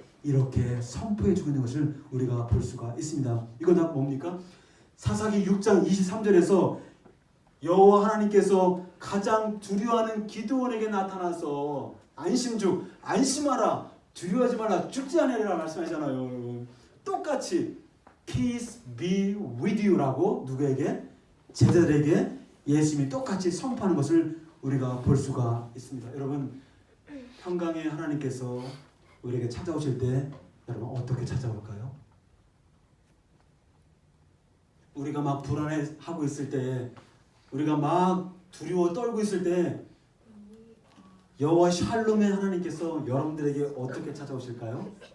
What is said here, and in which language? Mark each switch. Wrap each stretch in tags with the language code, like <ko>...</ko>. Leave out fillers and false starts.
<ko>이렇게 선포해 주고 있는 것을 우리가 볼 수가 있습니다. 이건 다 뭡니까? 사사기 6장 23절에서 여호와 하나님께서 가장 두려워하는 기드온에게 나타나서 안심주, 안심하라, 두려워하지 말라, 죽지 않으리라 말씀하잖아요. 여러분. 똑같이</ko> <en>Peace be with you라고</en> <ko>누구에게? 제자들에게 예수님이 똑같이 선포하는 것을 우리가 볼 수가 있습니다. 여러분, 평강의 하나님께서 우리에게 찾아오실 때 여러분 어떻게 찾아올까요? 우리가 막 불안해하고 있을 때, 우리가 막 두려워 떨고 있을 때 여호와 샬롬의 하나님께서 여러분들에게 어떻게 찾아오실까요?</ko>